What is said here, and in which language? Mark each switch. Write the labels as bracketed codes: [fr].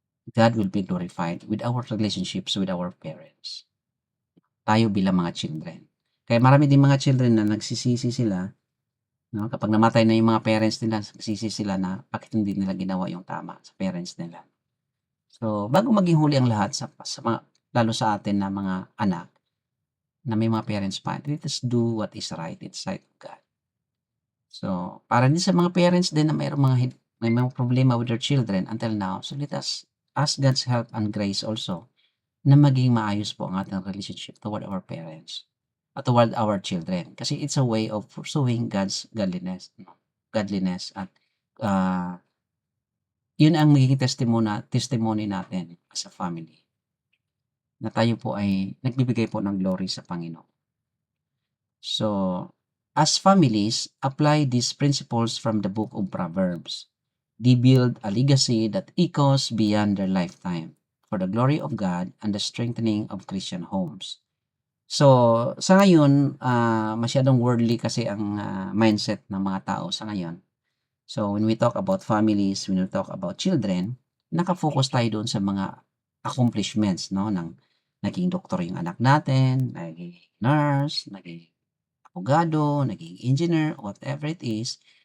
[en] God will be glorified with our relationships with our parents. [tl] Tayo bilang mga children. Kaya marami din mga children na nagsisisi sila, no? Kapag namatay na yung mga parents nila, nagsisisi sila na bakit hindi nila ginawa yung tama sa parents nila. So, bago maging huli ang lahat, lalo sa atin na mga anak, na may mga parents pa, [en] let us do what is right in sight of God. So, para din sa mga parents din na may mga problema with their children until now, so let us ask God's help and grace also [tl] na maging maayos po ang ating [en] relationship toward our parents at toward our children. Kasi it's a way of pursuing God's godliness [tl] at yun ang magiging [en] testimony natin as a family. [tl] Na tayo po ay nagbibigay po ng glory sa Panginoon. [en] So, as families, apply these principles from the book of Proverbs. They build a legacy that echoes beyond their lifetime for the glory of God and the strengthening of Christian homes. [tl] So, sa ngayon, masyadong worldly kasi ang mindset ng mga tao sa ngayon. [en] So, when we talk about families, when we talk about children, [tl] nakafocus tayo doon sa mga [en] accomplishments, no? [tl] Naging doktor yung anak natin, naging nurse, naging abogado, naging engineer, whatever it is.